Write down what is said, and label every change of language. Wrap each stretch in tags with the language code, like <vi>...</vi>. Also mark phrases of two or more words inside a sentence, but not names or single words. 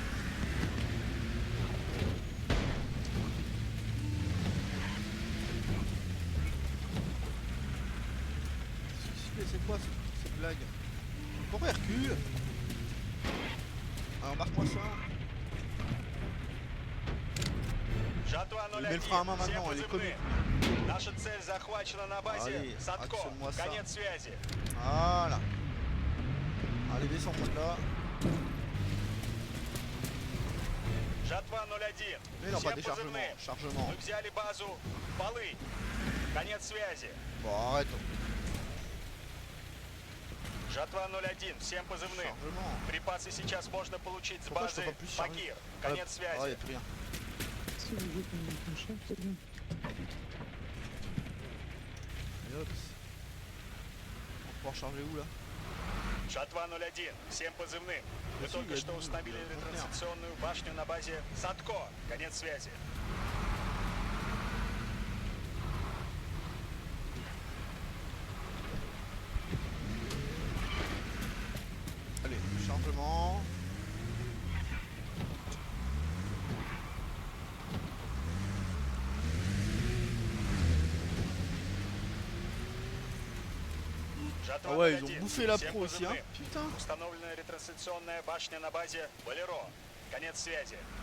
<fr>C'est quoi cette blague? Pourquoi il recule? Alors marque-moi ça.</fr> <ru>Жатва</ru> <fr>Il met le frein à main</fr> <ru>01. Всем</ru> <fr>maintenant, elle est</fr> <ru>позывным.</ru> <fr>comique.</fr> <ru>Наша цель захвачена на базе</ru> <fr>Allez,</fr> <ru>Садко.</ru> <fr>actionne-moi ça.</fr> <ru>Конец связи.</ru> <fr>Voilà. Allez, descends là.</fr> <ru>Жатва 01.</ru> <fr>Mais non, pas</fr> <ru>Всем</ru> <fr>déchargement,</fr> <ru>позывным.</ru> <fr>chargement.</fr> <ru>Мы взяли базу Полынь. Конец связи.</ru> <fr>Bon, arrête.</fr> <ru>Жатва 01. Всем позывным.</ru> <fr>Chargement.</fr> <ru>Припасы сейчас можно получить с</ru> <fr>Pourquoi je peux</fr> <ru>базы</ru> <fr>pas plus charger?</fr> <ru>Багир. Ah, Конец ah, связи.</ru> <fr>y a plus rien. Et hop. On va pouvoir charger où là?</fr> <ru>Жатва 01. Всем позывным. Мы Спасибо, только я что думаю, установили да, ретрансляционную башню на базе Садко. Конец связи.</ru> <fr>Allez, chargement.</fr> <ru>Жатва</ru> <fr>Ah ouais, ils</fr> <ru>01.</ru> <fr>ont bouffé la</fr> <ru>Всем</ru> <fr>pro aussi, hein.</fr> <ru>позывным.</ru> <fr>Putain.</fr> <ru>Установлена ретрансляционная башня на базе Болеро. Конец связи.</ru>